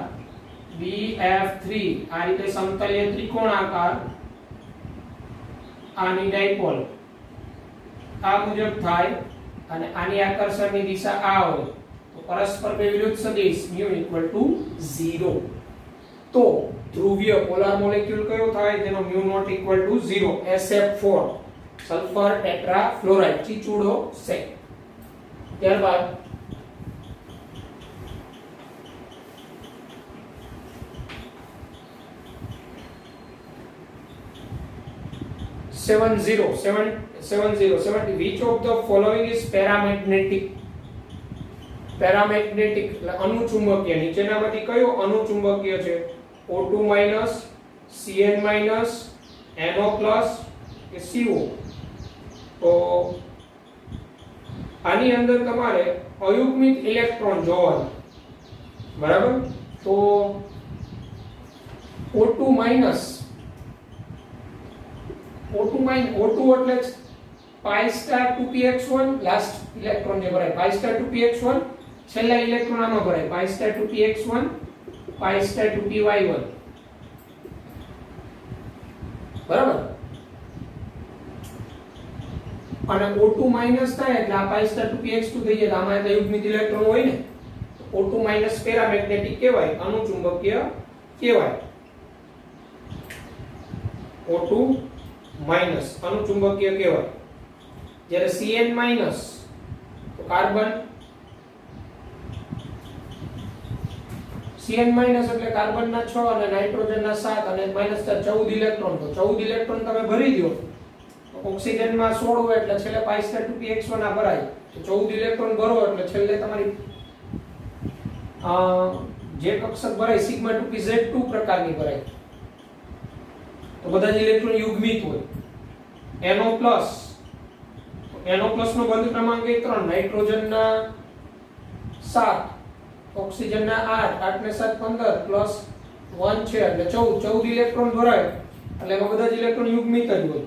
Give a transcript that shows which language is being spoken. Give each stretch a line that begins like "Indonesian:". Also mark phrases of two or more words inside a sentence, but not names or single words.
Gujarati: BF3 આ રીતે સમતલીય ત્રિકોણાકાર આની ડાયપોલ આ મુજબ થાય અને આની આકર્ષણની દિશા આ હોય તો પરસ્પર બે વિરુદ્ધ સદિશ mu = 0. તો ધ્રુવીય
English: polar molecule
Gujarati: કયો થાય જેનો
English: mu not equal to 0?
Gujarati: SF4
English: sulphur tetrafluoride
Gujarati: ચીચુડો છે.
English: ત્યારબાદ 70 which of the following is paramagnetic?
Gujarati: પેરામેગ્નેટિક એટલે અનુચુંબકીય. નીચેનામાંથી કયો અનુચુંબકીય છે? O2 Cn NO કે CO? તો આની અંદર તમારે અયુગ્મિત ઇલેક્ટ્રોન જોવાનો, બરાબર? તો O2 એટલે
English: pi star
Gujarati: 2px1
English: last electron
Gujarati: જે ભરાય
English: pi star
Gujarati: 2px1 છેલ્લા ઇલેક્ટ્રોન આમાં ભરાય
English: pi star
Gujarati: 2px1
English: pi star
Gujarati: 2py1, બરાબર? અને O2 થાય એટલે આ
English: pi star
Gujarati: 2px2 થઈ જાય. આમાં તો યુગ્મિત ઇલેક્ટ્રોન હોય ને, O2 પેરામેગ્નેટિક કહેવાય, અનુચુંબકીય કહેવાય. O2 અનુચુંબકીય કહેવાય. જ્યારે Cn તો કાર્બન Cn એટલે કાર્બનના 6 અને નાઇટ્રોજનના 7 અને -14 ઇલેક્ટ્રોન. તો 14 ઇલેક્ટ્રોન તમે ભરી દો તો ઓક્સિજનમાં 16 હોય એટલે છેલ્લે
English: pi star
Gujarati: 2px1 આ ભરાય. તો 14 ઇલેક્ટ્રોન ભરો એટલે છેલ્લે તમારી જે કક્ષક ભરાય સિગ્મા 2pz2 પ્રકારની ભરાય. તો બધા જ ઇલેક્ટ્રોન યુગ્મિત હોય. NO+ NO+ નો બંધ ક્રમાંક 3, નાઇટ્રોજનના 7, ઓક્સિજનના 8, 8 ને 7 15 પ્લસ 1 છે એટલે 14 ઇલેક્ટ્રોન ભરાય એટલે એમાં બધા જ ઇલેક્ટ્રોન યુગ્મિત જ હોય.